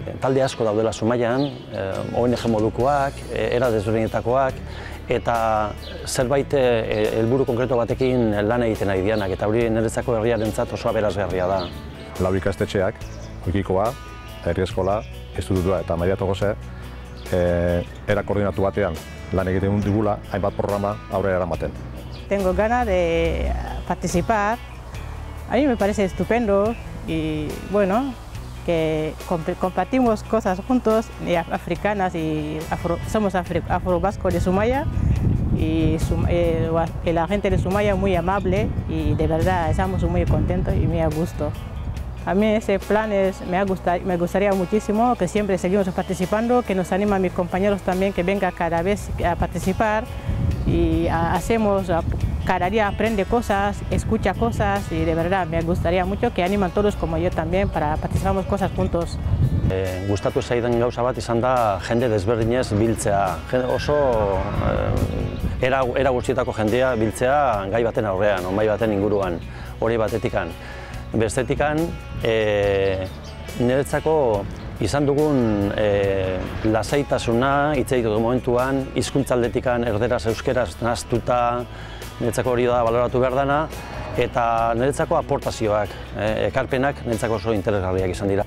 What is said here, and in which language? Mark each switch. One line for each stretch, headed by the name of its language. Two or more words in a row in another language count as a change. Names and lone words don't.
Basque: Talde asko daudela Zumaian, ONG modukoak, era desberdinetakoak, eta zerbait helburu konkretu batekin lan egiten ari dianak, eta hori niretzako herriarentzat oso aberasgarria da. 4 ikastetxeak, Oikikoa, herri eskola, institutua eta Maria Togose, era koordinatu batean lan egiten digula, hainbat programa aurrera eramaten.
Spanish: Tengo ganas de participar. A mí me parece estupendo y bueno, que compartimos cosas juntos, africanas y somos afro-vascos de Zumaya y la gente de Zumaya es muy amable y de verdad estamos muy contentos y muy a gusto. A mí ese plan me gustaría muchísimo, que siempre seguimos participando, que nos animan mis compañeros también que vengan cada vez a participar y hacemos, cada día aprende cosas, escucha cosas y de verdad me gustaría mucho que animan todos como yo también para participamos cosas juntos.
Basque: Gustatu zaidan gauza bat izan da jende desberdinez biltzea. Oso era guztietako jendea biltzea gai baten aurrean, onbai baten inguruan, hori batetikan. Bestetikan, niretzako izan dugun lasaitasuna, hitz egiteko momentuan, hizkuntza aldetikan erderaz euskeraz nahaztuta, niretzako hori da baloratu behar dana, eta niretzako aportazioak, ekarpenak niretzako oso interesgarriak izan dira.